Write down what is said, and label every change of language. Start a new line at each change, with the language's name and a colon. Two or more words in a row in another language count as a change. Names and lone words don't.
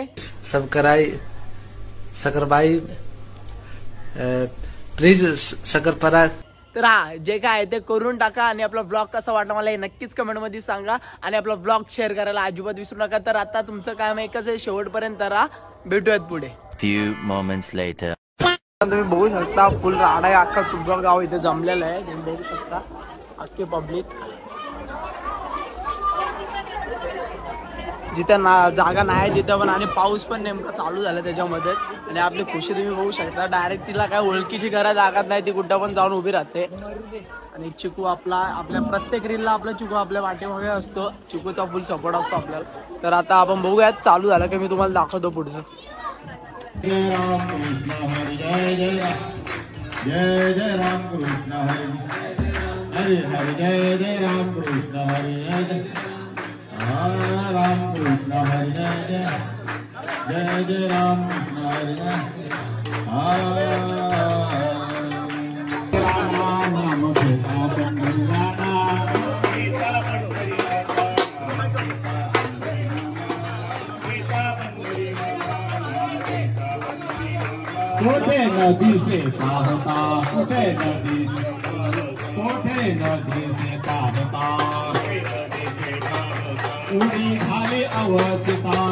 Marathi: सबस्क्राइब सकरबाई प्लीज सकरपरा. तर हा, जे काय आहे ते करून टाका. आणि आपला व्लॉग कसा वाटला मला हे नक्कीच कमेंट मध्ये सांगा. आणि आपला व्लॉग शेअर करायला अजिबात विसरू नका. तर आता तुमचं काम एकच आहे, शेवटपर्यंत राहा. भेटूयात पुढे.
English: Few moments later.
Marathi: तुम्ही बघू शकता फुल राडा आहे, अख्खा तुपगाव गाव इथे जमलेलं आहे. तुम्ही बघू शकता अख्खे पब्लिक. जिथं जागा नाही तिथं पण. आणि पाऊस पण नेमका चालू झाला त्याच्यामध्ये. आणि आपली खुशी तुम्ही बघू शकता. डायरेक्ट तिला काय ओळखीची गरज लागत नाही, ती कुठं पण जाऊन उभी राहते. आणि चिकू आपल्या प्रत्येक रीलला आपला चिकू आपल्या पाठीमागे असतो. चिकूचा
English: full support
Marathi: असतो आपल्याला. तर आता आपण बघूयात, चालू झालं की मी तुम्हाला दाखवतो पुढचं. जय राम कृष्ण हरी जय जय राम जय जय राम कृष्ण हरी हरी हरी जय जय राम कृष्ण हरी जय जय राम कृष्ण हरी जय जय जय जय राम कृष्ण हरी जय राम नाम घेता पंढरीला कोठे नदी से पाहता कोठे नदी से पाहता उडी झाली अवस्थिता.